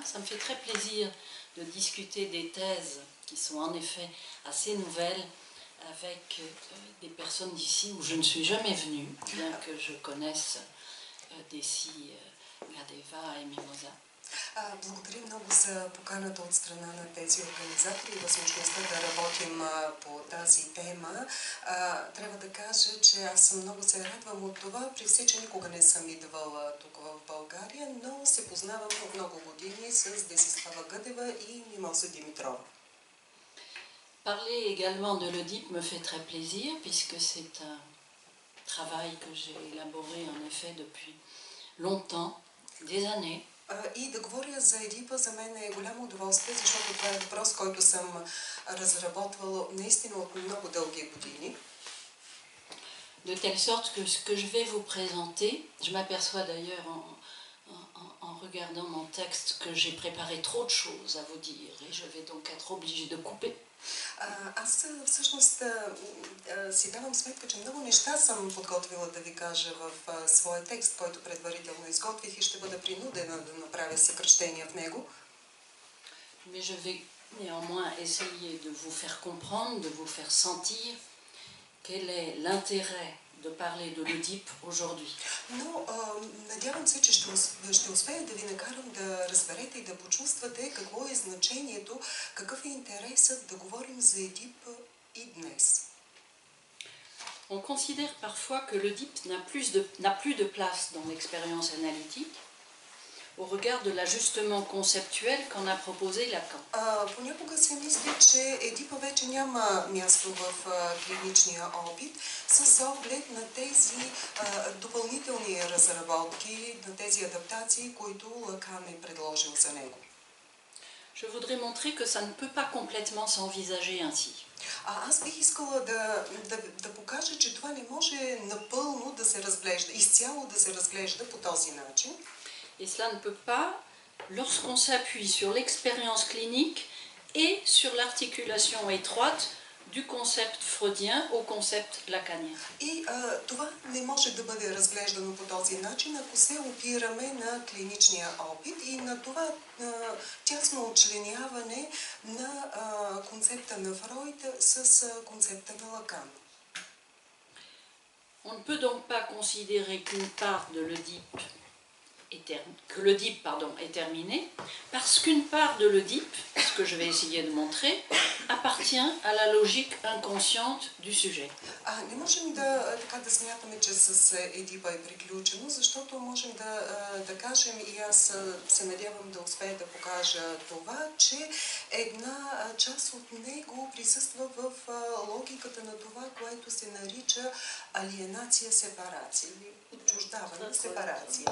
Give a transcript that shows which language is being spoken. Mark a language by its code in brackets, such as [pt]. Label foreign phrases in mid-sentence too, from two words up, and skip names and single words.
[fr] Ça me fait très plaisir de discuter des thèses qui sont en effet assez nouvelles avec des personnes d'ici où je ne suis jamais venue, bien que je connaisse d'ici Гадева et Mimosa. [bg] Благодаря много за поканата от страна на тези организатори и възможността да работим по тази тема. Трябва да кажа, че аз съм много се радвам от това. При все, че никога не съм идвала тук в България, но се познавам от много години с Десислава Гъдева и Мимоза Димитрова. [fr] Parler également de l'Oedipe me fait très plaisir puisque c'est un travail que j'ai élaboré en effet depuis longtemps, des années. [bg] И да говоря за Едипа за мен е голямо удоволствие, защото това е въпрос, който съм разработвала наистина от много дълги години. [fr] De telle sorte que ce que je vais vous présenter, je m'aperçois d'ailleurs en regardant mon texte que j'ai préparé trop de choses à vous dire et je vais donc être obligée de couper. [bg] Аз всъщност си давам сметка, че много неща съм подготвила да ви кажа в своя текст, който предварително изготвих и ще бъда принудена да направя съкръщения в него. [fr] Mais je vais néanmoins essayer de vous faire comprendre, de vous faire sentir quel est l'intérêt de parler de l'Oedipe aujourd'hui. [bg] Но надявам се, че ще успея да ви накарам да разберете и да почувствате какво е значението, какъв е интересът да говорим за Едип и днес. [fr] On considère parfois que l'Oedipe n'a plus de place dans l'expérience analytique au regard de l'ajustement conceptuel qu'en a proposé Lacan. [bg] Понякога се мисли, че Едипа вече няма място в клиничния опит с оглед на тези допълнителни разработки, на тези адаптации, които Лакан е предложил за него. [fr] Je voudrais montrer que ça ne peut pas complètement s'envisager ainsi. [bg] Аз бих искала да покажа, че това не може напълно да се разглежда, изцяло да се разглежда по този начин. [fr] Et cela ne peut pas lorsqu'on s'appuie sur l'expérience clinique et sur l'articulation étroite du concept freudien au concept lacanien. [bg] И това не може да бъде разглеждано по този начин, ако се опираме на клиничния опит и на това тясно учленяване на концепта на Фройд с концепта на Лакан. [fr] On ne peut donc pas considérer qu'une part de l'Oedipe est terminée, parce qu'une part de l'Oedipe, ce que je vais essayer de montrer, appartient à la logique inconsciente du sujet. [bg] Не можем да смятаме, че с Едипа е приключено, защото можем да кажем, и аз се надявам да успея да покажа това, че една част от него присъства в логиката на това, което се нарича алиенация, сепарация, или отчуждаване, сепарация.